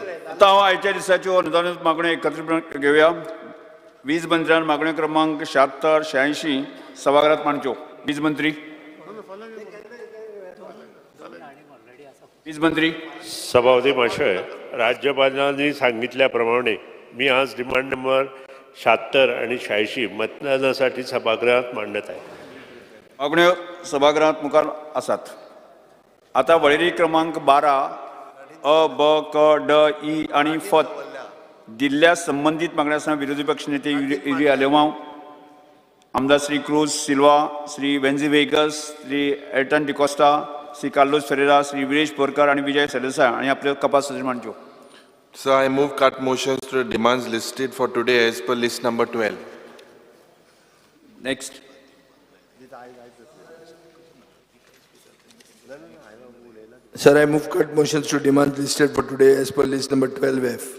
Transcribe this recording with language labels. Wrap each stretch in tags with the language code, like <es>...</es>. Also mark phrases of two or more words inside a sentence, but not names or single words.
<kok>आतां हांव आयच्या दिसाच्यो अनुदानीत मागण्यो एकत्रीत घेवया. वीज मंत्र्यान मागण्यो क्रमांक 76-86 सभागृहात मांडच्यो. वीज मंत्री</kok> <mr>सभापती महाशय, राज्यपालांनी सांगितल्याप्रमाणे मी आज</mr> <en>demand number</en> <mr>76 आणि 86 मतदानासाठी सभागृहात मांडत आहे.</mr> <kok>मागण्यो सभागृहात मुखार आसात. आता वळेरी क्रमांक 12 अ ब क ड ई आणि फ दिल्ल्या संबंधित मागण्यांसह विरोधी पक्ष नेते युरी आलेमांव, आमदार श्री क्रूज सिल्वा, श्री वेन्झी वेगस, श्री एल्टन डिकोस्टा, श्री कार्लोस फेरेरा, श्री विरेश बोरकर आणि विजय सरदेसाय आणि आपले कपास मांडच्यो.</kok> <en>So I move cut motions to the demands listed for today as per list number 12. Next. Sir, I move cut motions to demands listed for today as per list number 12F.</en>